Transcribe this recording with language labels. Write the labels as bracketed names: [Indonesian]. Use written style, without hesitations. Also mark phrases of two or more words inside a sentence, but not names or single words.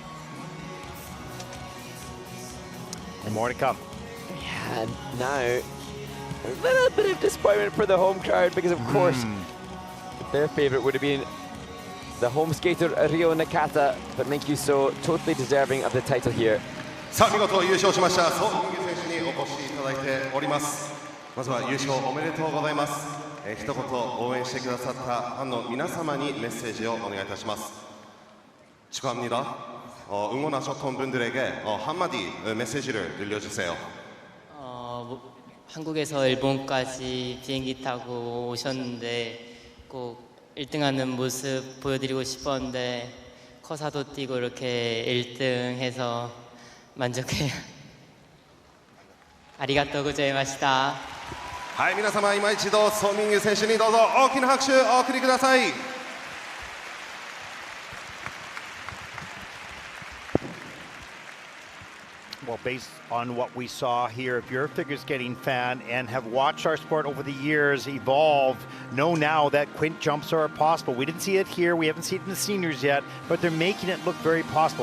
[English] And more to come. Yeah, And now, a little bit of disappointment for the home crowd because, of course, their favourite would have been the home skater Rio Nakata, but Minkyu Seo totally deserving of the title here. [Japanese] さあ見事優勝しましたソ・ミンギュ選手にお越しいただいております。まずは優勝おめでとうございます。一言応援してくださったファンの皆様にメッセージをお願いいたします。축하합니다. [Korean] 응원하셨던 분들에게 한마디 메시지를 들려주세요. 한국에서 일본까지 비행기 타고 오셨는데 꼭 1등하는 모습 보여드리고 싶었는데 커사도 뛰고 이렇게 1등해서 만족해요. [Japanese] ありがとうございました. はい皆様今一度ソ・ミンギュ選手にどうぞ大きな拍手をお送りください。 [English] Well, based on what we saw here, if you're a figure skating fan and have watched our sport over the years evolve, know now that quint jumps are possible. We didn't see it here, we haven't seen it in the seniors yet, but they're making it look very possible.